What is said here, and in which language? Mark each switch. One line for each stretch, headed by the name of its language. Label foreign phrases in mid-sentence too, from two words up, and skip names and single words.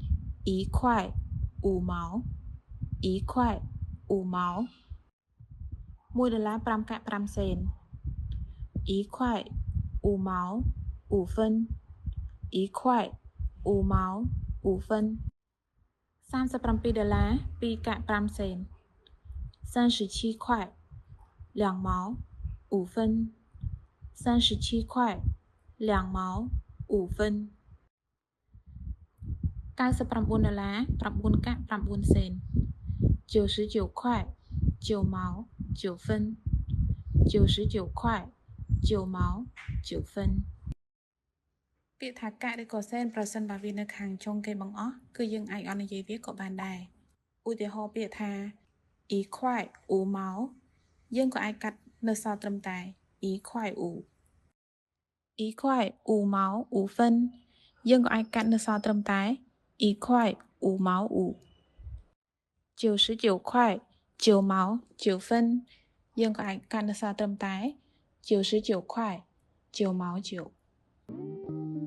Chinese: 1.5毛1.5毛$1 5
Khmer: កាក់5សេន
Chinese: 1.5 毛5分1.5毛5分$37 2
Khmer: កាក់5សេន
Chinese: 37块2毛5分37块2毛5分 $99 9
Khmer: កាក់9សេន
Chinese: 99 块9毛9分99块9毛9分
Khmer: ពាក្យថាកាក់ឬ ក៏សេនប្រសិនបើវានៅខាងចុងគេបង្អស់គឺយើងអាចអត់និយាយវាក៏បានដែរឧទាហរណ៍ពាក្យថា1.5毛យើងក៏អាចកាត់នៅសល់ត្រឹមតែ1.5
Chinese: 1.5毛5分
Khmer: យើងក៏អាចកាត់នៅសល់ត្រឹមតែ
Chinese: 1.5毛5 99块9毛9分
Khmer: យើងក៏អាចកាត់នៅសល់ត្រឹមតែ
Chinese: 99块9毛9